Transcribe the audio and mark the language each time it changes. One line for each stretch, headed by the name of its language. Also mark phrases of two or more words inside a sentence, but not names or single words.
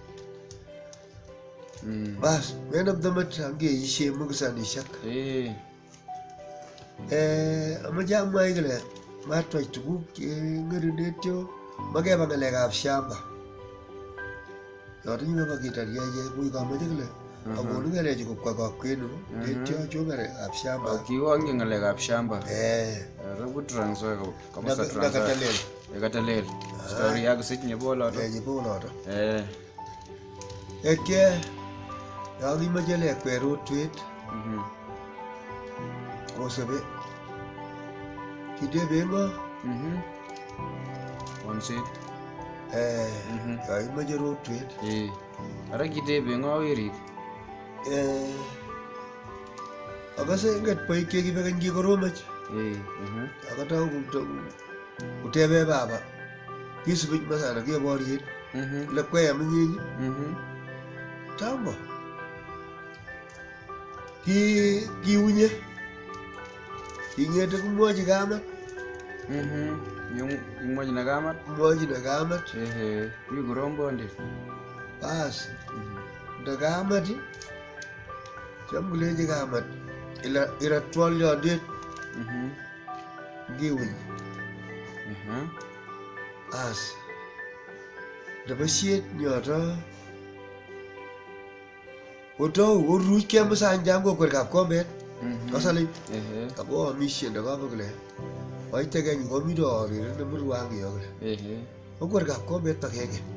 Kalenjin: bas menam tomet angeishe mukisanishek amache amwai kole matwach tuguk cheng'ering'etyo makeba ng'alekab shamba yoto nyime bakitariaye kui kamache kole akonu ng'alechu kobwa kokwenu netyo chu ng'alekab shamba kiwonge ng'alekab shamba Robu Trans Nzoia komosta Trans Nzoia Katalel story yako sit nyeboloto ekye yokimache lekwe rotwet kosobe kitebe ng'o onset yokimache rotwet ara kitebe ng'o werit akase nget boik chekibe keny kikoromech akatau kutebe baba kisubich masana keboriet lekweyam inyinyi tambo kiunye king'ete kumwochi kamat imwochi na kamat mi korom bondit bas nda kamat cham kulechi kamat ira twolyondet ngiuny bas nebo siet nyoto kotou koruch kemusanjam kokwer kapkombet kosalip ako amishe ndakabe kole oite keny komito orire nemurwangiyo kole kokwer kapkombet akenge